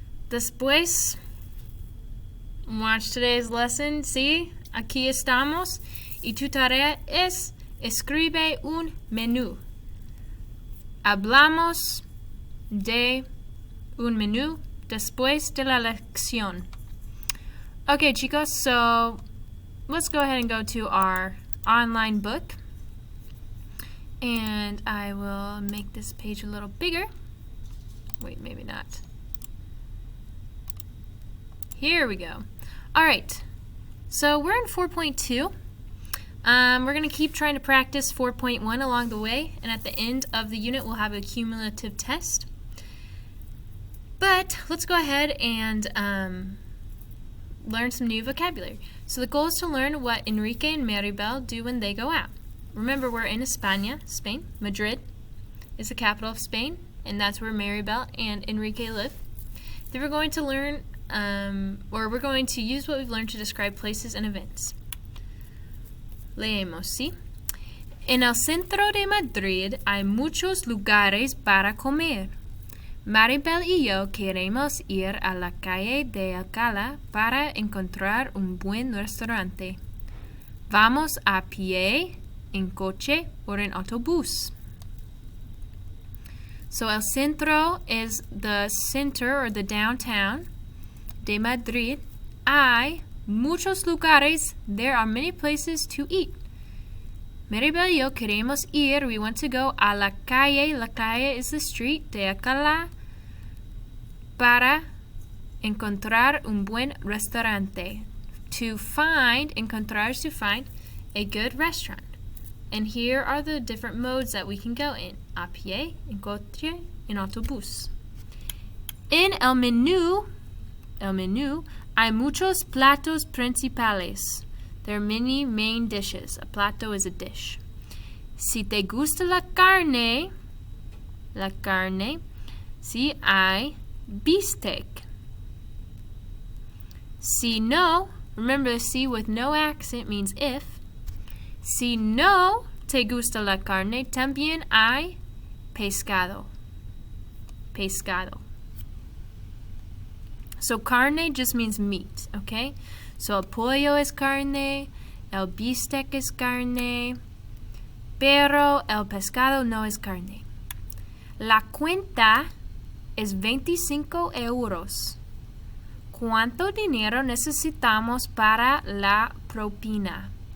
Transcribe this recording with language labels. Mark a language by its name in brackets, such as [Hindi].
[Spanish] Después, [English] watch today's lesson, ¿sí? [Spanish] Aquí estamos. Y tu tarea es, escribe un menú. Hablamos de un menú después de la lección. [English] Okay, chicos, so let's go ahead and go to our online book. And I will make this page a little bigger. Wait, maybe not. Here we go. All right, so we're in 4.2. We're going to keep trying to practice 4.1 along the way, and at the end of the unit we'll have a cumulative test. But let's go ahead and learn some new vocabulary. So the goal is to learn what Enrique and Maribel do when they go out. Remember, we're in España, Spain. Madrid is the capital of Spain, and that's where Maribel and Enrique live. Then we're going to learn, or we're going to use what we've learned to describe places and events. [Spanish] Leemos, ¿sí? En el centro de Madrid hay muchos lugares para comer. Maribel y yo queremos ir a la calle de Alcalá para encontrar un buen restaurante. Vamos a pie, en coche o en autobús. [English] So el centro is the center or the downtown de Madrid. [Spanish] Hay muchos lugares. [English] There are many places to eat. [Spanish] Maribel y yo queremos ir. [English] We want to go [Spanish] a la calle. La calle [English] is the street [Spanish] de Alcalá para encontrar un buen restaurante. [English] To find, encontrar is to find a good restaurant. And here are the different modes that we can go in. [Spanish] A pie, en coche, en autobús. En el menú, hay muchos platos principales. [English] There are many main dishes. A plato is a dish. [Spanish] Si te gusta la carne, si hay bistec. [English] Si no, remember the si with no accent means if. [Spanish] Si no te gusta la carne, también hay pescado. [English] So carne just means meat, okay? [Spanish] So el pollo es carne, el bistec es carne, pero el pescado no es carne. La cuenta es 25 euros. ¿Cuánto dinero necesitamos para la propina?